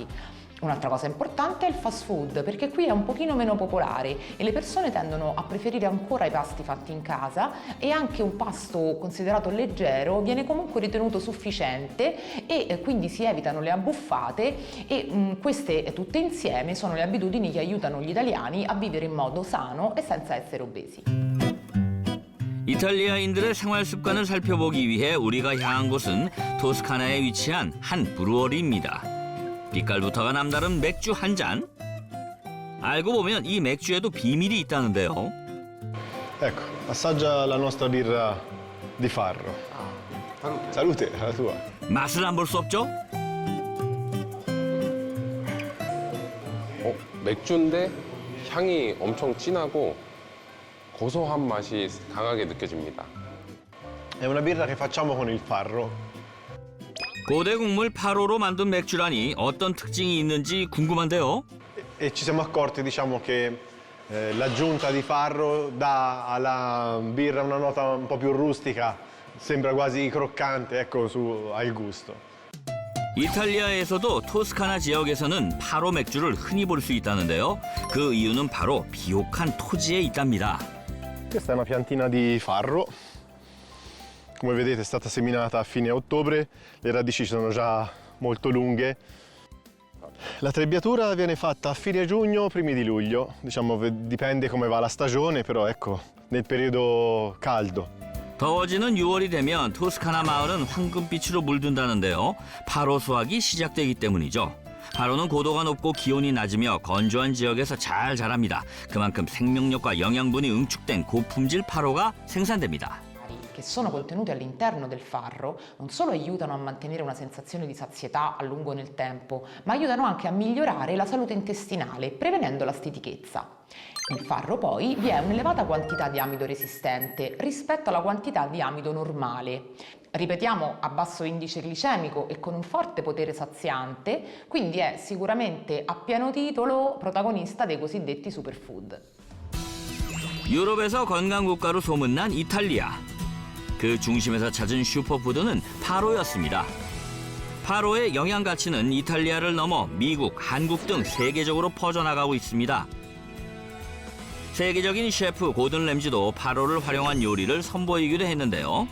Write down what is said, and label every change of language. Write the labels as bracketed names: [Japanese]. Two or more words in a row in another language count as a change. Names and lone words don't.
[Italian] Un'altra cosa importante è il fast food, perché qui è un pochino meno popolare e le persone tendono a preferire ancora i pasti fatti in casa e anche un pasto considerato leggero viene comunque ritenuto sufficiente e quindi si evitano le abbuffate e queste tutte insieme sono le abitudini che aiutano gli italiani a vivere in modo sano e senza essere obesi. [Korean] 이탈리아인들의 생활 습관을 살펴보기 위해 우리가 향한 곳은 토스카나에 위치한 한 브루어리입니다. 빛깔부터가 남다른 맥주 한 잔. 알고 보면 이 맥주에도 비밀이 있다는데요. [Italian] Ecco, assaggia la nostra birra di farro. Salute, la tua. [Korean] 맛을 안 볼 수 없죠? 맥주인데 향이 엄청 진하고 고소한 맛이 강하게 느껴집니다. [Italian] È una birra che facciamo con il farro. [Korean] 고대 국물 8호로 만든 맥주라니 어떤 특징이 있는지 궁금한데요. [Italian] E ci siamo accorti, diciamo, che l'aggiunta di farro dà alla birra una nota un po' più rustica, sembra quasi croccante, ecco, al gusto. [Korean] 이탈리아에서도 토스카나 지역에서는 파로 맥주를 흔히 볼 수 있다는데요. 그 이유는 바로 비옥한 토지에 있답니다. [Italian] Questa è una piantina di farro. Come vedete è stata seminata a fine ottobre, le radici sono già molto lunghe. La trebbiatura viene fatta a fine giugno, primi di luglio, diciamo dipende come va la stagione, però ecco, nel periodo caldo. [Korean] 더워지는 6월이 되면 토스카나 마을은 황금빛으로 물든다는데요. 파로 수확이 시작되기 때문이죠. 파로는 고도가 높고 기온이 낮으며 건조한 지역에서 잘 자랍니다. 그만큼 생명력과 영양분이 응축된 고품질 파로가 생산됩니다. [Italian] Che sono contenuti all'interno del farro non solo aiutano a mantenere una sensazione di sazietà a lungo nel tempo, ma aiutano anche a migliorare la salute intestinale, prevenendo la stitichezza. Nel farro poi vi è un'elevata quantità di amido resistente rispetto alla quantità di amido normale. Ripetiamo, a basso indice glicemico e con un forte potere saziante, quindi è sicuramente a pieno titolo protagonista dei cosiddetti superfood. [Korean] 유럽에서 건강국가로 소문난 이탈리아. 그 중심에서 찾은 슈퍼푸드는 파로였습니다. 파로의 영양 가치는 이탈리아를 넘어 미국, 한국 등 세계적으로 퍼져나가고 있습니다. 세계적인 셰프 고든 램지도 파로를 활용한 요리를 선보이기도 했는데요.